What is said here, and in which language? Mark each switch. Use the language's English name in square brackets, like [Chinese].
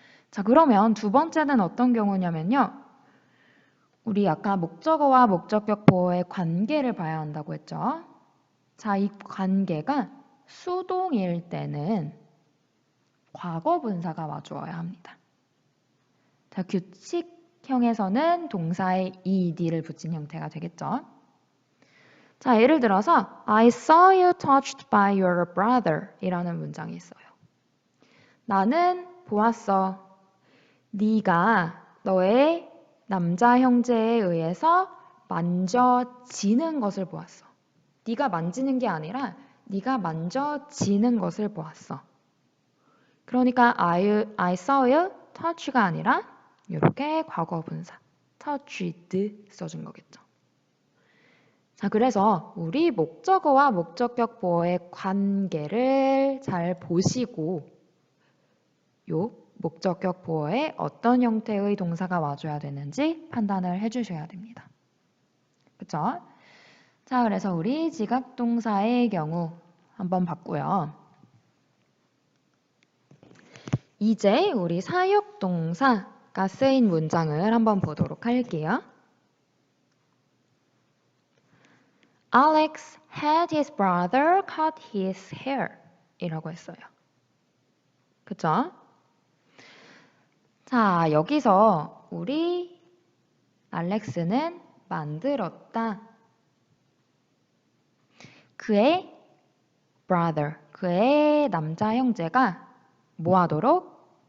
[Korean] 자, 그러면 두 번째는 어떤 경우냐면요. 우리 아까 목적어와 목적격 보어의 관계를 봐야 한다고 했죠. 자, 이 관계가 수동일 때는 과거 분사가 와주어야 합니다. 자, 규칙형에서는 동사에 ed를 붙인 형태가 되겠죠. 자, 예를 들어서 [English] I saw you touched by your brother [Korean] 이라는 문장이 있어요. 나는 보았어. 네가 너의 남자 형제에 의해서 만져지는 것을 보았어. 네가 만지는 게 아니라 네가 만져지는 것을 보았어. 그러니까 [English] I saw you touch [Korean] 가 아니라 이렇게 과거 분사 touched 써준 거겠죠. 자, 그래서 우리 목적어와 목적격 보어의 관계를 잘 보시고 요 목적격 보어에 어떤 형태의 동사가 와줘야 되는지 판단을 해주셔야 됩니다. 그쵸? 자, 그래서 우리 지각동사의 경우 한번 봤고요. 이제 우리 사역동사가 쓰인 문장을 한번 보도록 할게요. [English] Alex had his brother cut his hair 이라고 했어요. [Korean] 그쵸? 자, 여기서 우리 알렉스는 만들었다. 그의 brother, 그의 남자 형제가 뭐 하도록?